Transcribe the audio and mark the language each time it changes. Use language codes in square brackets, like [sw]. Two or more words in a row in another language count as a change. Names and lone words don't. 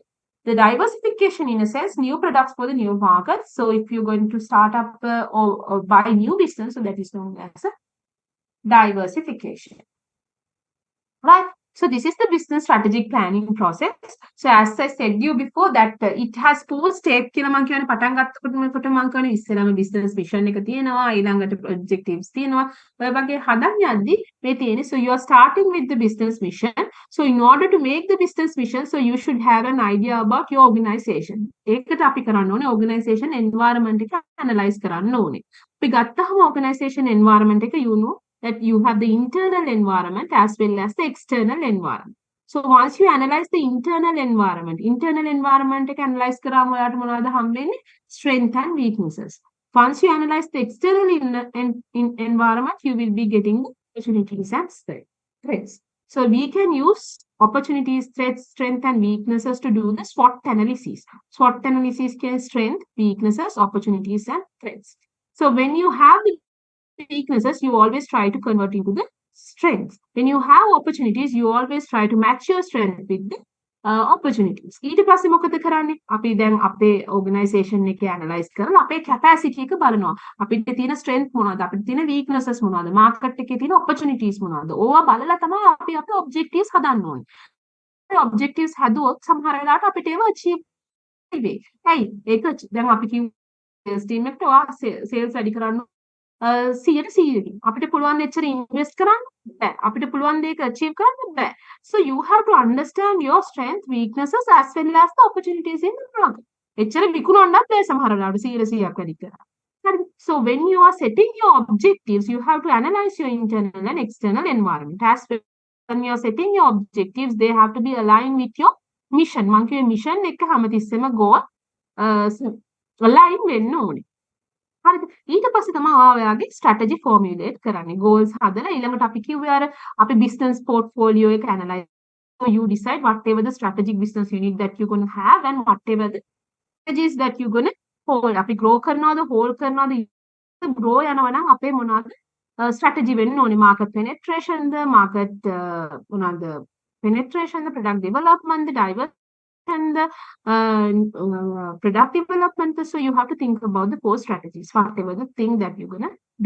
[en] The diversification, in a sense, new products for the new market. So if you're going to start up or buy new business, so that is known as a diversification, right? So this is the business strategic planning process. So as I said you before, that it has four steps [si] කියලා මම කියන්නේ. පටන් ගන්නකොට මම කියන්නේ ඉස්සෙල්ලාම [en] business vision [si] එක තියෙනවා, ඊළඟට objectives තියෙනවා. ඔය වගේ හදන්න යද්දි මේ තියෙන්නේ. [en] So you are starting with the business vision. So in order to make the business vision, so you should have an idea about your organization. [si] ඒකට අපි කරන්න ඕනේ [en] organization environment [si] එක analyze කරන්න ඕනේ. අපි ගත්තහම [en] organization environment [si] එක, [en] you know that you have the internal environment as well as the external environment. So once you analyze the internal environment [si] එක analyze කරාම ඔයාලට මොනවද හම්බෙන්නේ? [en] Strength and weaknesses. Once you analyze the external environment, you will be getting the opportunities and threats. So we can use opportunities, threats, strength, and weaknesses to do the SWOT analysis. SWOT analysis can strength, weaknesses, opportunities, and threats. So when you have the weaknesses, you always try to convert into the strengths. When you have opportunities, you always try to match your strength with the opportunities. [si] ඊට පස්සේ මොකද කරන්නේ? අපි දැන් අපේ organization එක analyze කරලා අපේ capacity එක බලනවා. අපිට තියෙන strength මොනවද? අපිට තියෙන weaknesses මොනවද? market එකේ තියෙන opportunities මොනවද? ඕවා බලලා තමයි අපි අපේ objectives හදන්න ඕනේ. objectives හැදුවොත් සමහර වෙලාවට අපිට ඒවා achieve වෙයි. ඇයි? ඒක දැන් අපි කිව්ව [en] sales team [si] එකට ඔයා sales වැඩි කරන්න 100%. අපිට පුළුවන් එච්චර invest කරන්න බෑ. අපිට පුළුවන් දෙයක achieve කරන්න බෑ. [en] So you have to understand your strength, weaknesses as well as the opportunities in the market. [si] එච්චර විකුණන්නත් බෑ සමහර වෙලාවට 100%ක් වැඩි කරා. හරිද? [en] So when you are setting your objectives, you have to analyze your internal and external environment. As well, when you are setting your objectives, they have to be aligned with your mission. [si] මං කියේ mission එක හැමතිස්සෙම [en] goal align [si] වෙන්න ඕනේ. හරිද? ඊට පස්සේ තමයි ඔයාගේ [en] strategy formulate [si] කරන්නේ. goals හදලා ඊළඟට අපි කිව්වේ අර අපි [en] business portfolio [si] එක analyze. [en] So you decide whatever the strategic business unit that you're going to have and whatever the strategies that you're going to hold. [si] අපි grow කරනවද, hold කරනවද, grow යනවා නම් අපේ මොනවද strategy වෙන්න ඕනේ? [en] market penetration, the market මොනවද penetration, the product development, the diversity, and the product development. So you have to think about the 4 strategies, whatever the thing that you're gonna do.